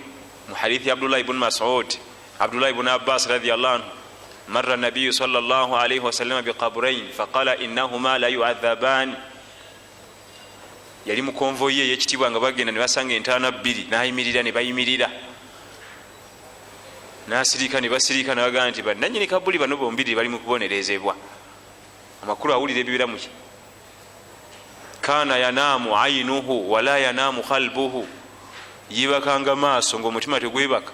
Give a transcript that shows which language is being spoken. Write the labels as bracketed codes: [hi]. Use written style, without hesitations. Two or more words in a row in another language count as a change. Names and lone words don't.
[lg] Mu hadithi [ar] عبد الله بن مسعود، عبد الله بن عباس رضي الله عنه، مر النبي صلى الله عليه وسلم بقبرين فقال إنهما لا يعذبان. [lg] Yali mu konvoyi ey'ekitibwa nga bagenda ne basanga entaana bbiri, n'ayimirira ne bayimirira, n'asirika ne basirika, n'abagamba nti bannannyini kabuli bano bombiri bali mu kubonerezebwa. Amakulu awulira ebibeera muki. [ar] كان ينام عينه ولا ينام قلبه, [lg] yibakanga maaso ngaomutima tegwebaka.